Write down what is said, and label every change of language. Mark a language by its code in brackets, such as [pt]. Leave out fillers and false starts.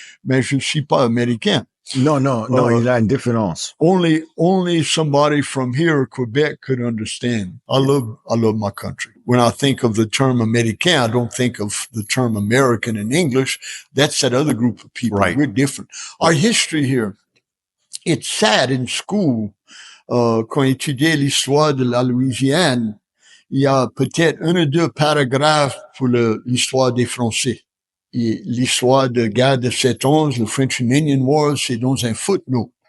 [fr] Mais je ne suis pas américain. Non, il y a une différence. [en] Only somebody from here, Quebec, could understand. I love my country. When I think of the term Américain, I don't think of the term American in English. That's that other group of people. Right. We're different. Our history here, it's sad in school, [fr] quand étudiait l'histoire de la Louisiane, il y a peut-être 1 ou 2 paragraphes pour l'histoire des Français. Et l'histoire de guerre de 7-11, le [en] French and Indian War, [fr] c'est dans un footnote.